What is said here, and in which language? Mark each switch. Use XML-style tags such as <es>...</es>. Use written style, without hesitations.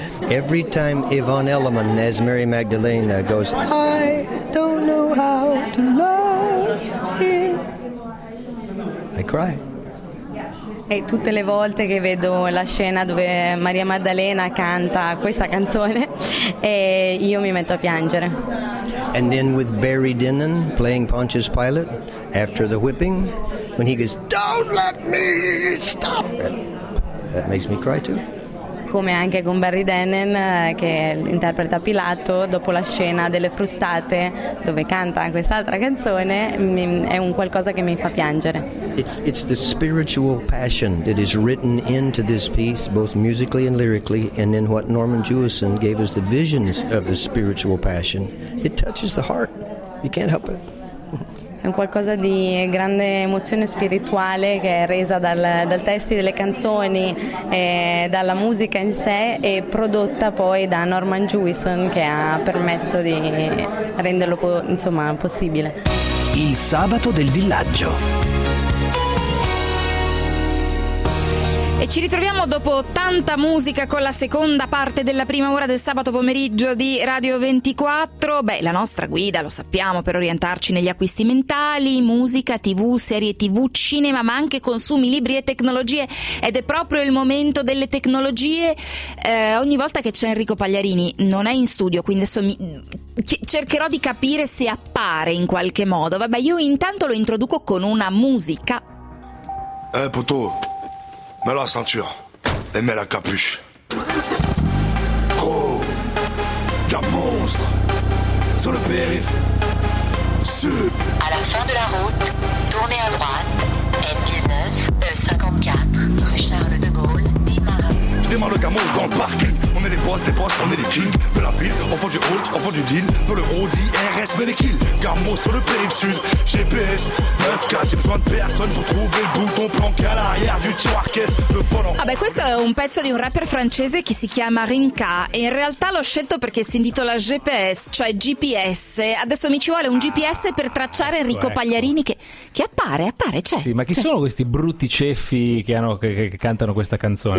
<en>Every time Yvonne Elliman as Mary Magdalene goes, I don't know how to love you, I cry.</en> <it>E tutte le volte che vedo la scena dove Maria Maddalena canta questa canzone, e io mi metto a piangere.</it> <en>And then with Barry Dinnan playing Pontius Pilate after the whipping, when he goes, don't let me stop it, that makes me cry too.</en> <it>Come anche con Barry Dinnan, che interpreta Pilato, dopo la scena delle frustate, dove canta quest'altra canzone, è un qualcosa che mi fa piangere.</it> <en>It's the spiritual passion that is written into this piece, both musically and lyrically, and in what Norman Jewison gave us the visions of the spiritual passion. It touches the heart. You can't help it.</en> <it>È un qualcosa di grande emozione spirituale che è resa dal testi delle canzoni, e dalla musica in sé, e prodotta poi da Norman Jewison, che ha permesso di renderlo insomma possibile. Il sabato del villaggio. E ci ritroviamo dopo tanta musica con la seconda parte della prima ora del sabato pomeriggio di Radio 24. Beh, la nostra guida, lo sappiamo, per orientarci negli acquisti mentali, musica, TV, serie TV, cinema, ma anche consumi, libri e tecnologie. Ed è proprio il momento delle tecnologie. Ogni volta che c'è Enrico Pagliarini non è in studio, quindi adesso cercherò di capire se appare in qualche modo. Vabbè, io intanto lo introduco con una musica.</it> <fr>Puto, mets la ceinture et mets la capuche. Gros, y'a monstre sur le périph', À la fin de la route, tournez à droite, N19, E54, rue Charles de Gaulle, démarre. Je démarre le camion dans le parc. On est les boss des boss, on est les kings de la ville. On fait du hold, on fait du deal. Dans le Audi RS, mais les kills. Garmo sur le périph' sud. GPS 9K, j'ai besoin de personne pour trouver le bouton planqué à l'arrière du tiroir caisse. Le volant.</fr> <it>Ah, beh, questo è un pezzo di un rapper francese che si chiama Rinka. E in realtà l'ho scelto perché si intitola GPS, cioè GPS. Adesso mi ci vuole un GPS per tracciare Enrico Pagliarini. Che appare, c'è. Sì, ma chi sono questi brutti ceffi che cantano questa canzone?</it>